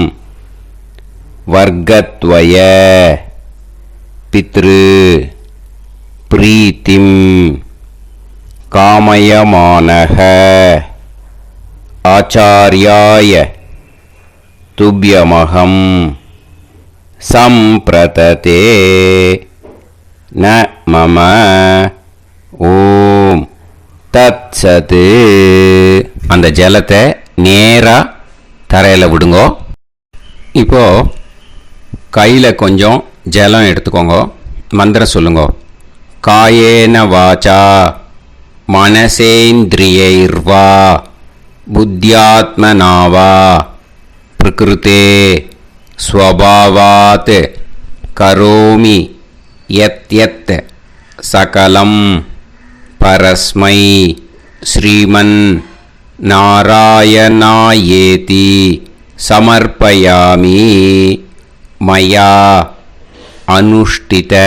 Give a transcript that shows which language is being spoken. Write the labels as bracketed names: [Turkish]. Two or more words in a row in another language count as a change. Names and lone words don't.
[Sanskrit] वर्गद्वय पितृ प्रीतिं कामयमानः आचार्याय तुभ्यमहं सम्प्रतते न मम [Tamil] ஓம் தத்சத். அந்த ஜலத்தை நேராக தரையில் விடுங்க. இப்போது கையில் கொஞ்சம் ஜலம் எடுத்துக்கோங்க. மந்திரம் சொல்லுங்க. [Sanskrit] कायेन वाचा मनसेन्द्रियैर्वा बुद्ध्यात्मनावा प्रकृतेः स्वभावात् करोमि यत् यत् सकलम् परस्मै श्रीमन् नारायणायेति समर्पयामि मया अनुष्ठित.